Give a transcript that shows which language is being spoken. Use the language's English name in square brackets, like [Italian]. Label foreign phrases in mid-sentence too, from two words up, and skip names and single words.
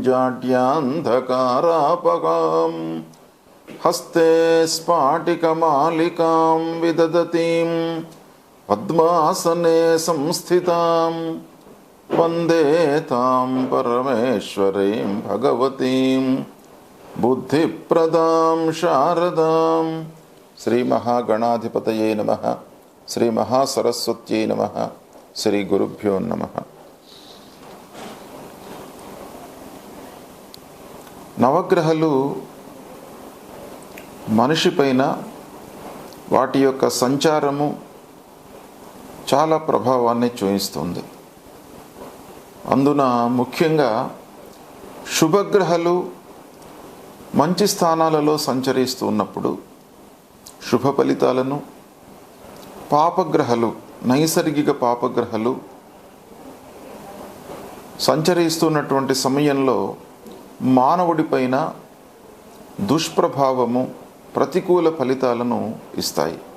[Sanskrit] जाड्यान्धकारापगां हस्ते स्फाटिकमालिकां विदधतीं पद्मासने संस्थितां वन्दे तां परमेश्वरीं भगवतीं बुद्धिप्रदां शारदां। श्री महागणाधिपतये नमः। श्री महासरस्वत्यै नमः। श्री गुरुभ्यो नमः। [Telugu] నవగ్రహాలు మనిషి పైన వాటి యొక్క సంచారము చాలా ప్రభావాన్ని చూపిస్తుంది. అందున ముఖ్యంగా శుభగ్రహాలు మంచి స్థానాలలో సంచరిస్తూ ఉన్నప్పుడు శుభ ఫలితాలను, పాపగ్రహాలు నైసర్గిక పాపగ్రహాలు సంచరిస్తున్నటువంటి సమయంలో మానవుడి పైన దుష్ప్రభావము, ప్రతికూల ఫలితాలను ఇస్తాయి.